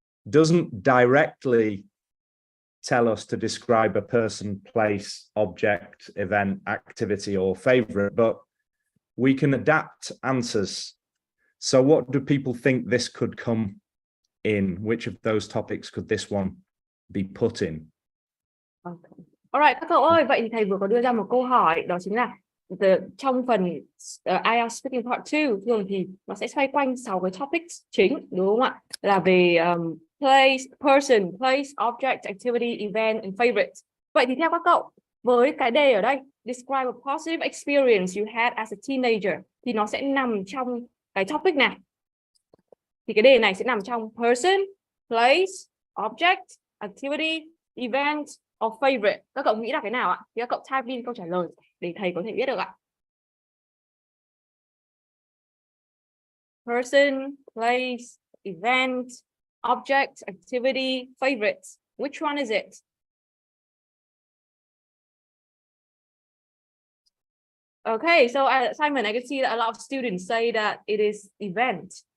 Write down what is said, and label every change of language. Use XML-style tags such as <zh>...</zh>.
<en>Doesn't directly tell us to describe a person, place, object, event, activity, or favorite, but we can adapt answers. So what do people think this could come in? Which of those topics could this one be put in? Okay.</en> <vi>Alright, các cậu ơi, vậy thì thầy vừa có đưa ra một câu hỏi, đó chính là trong phần IELTS Speaking Part 2 thường thì nó sẽ xoay quanh 6 cái topics chính, đúng không ạ? Là về</vi> <en>place, person, place, object, activity, event, and favorite.</en> <vi>Vậy thì theo các cậu, với cái đề ở đây,</vi> <en>describe a positive experience you had as a teenager,</en> <vi>thì nó sẽ nằm trong cái topic nào? Thì cái đề này sẽ nằm trong</vi> <en>person, place, object, activity, event, or favorite.</en> <vi>Các cậu nghĩ là cái nào ạ? Thì các cậu type in câu trả lời để thầy có thể biết được ạ.</vi> <en>Person, place, event, object, activity, favorite. Which one is it? Okay, so Simon, I can see that a lot of students say that it is event.</en>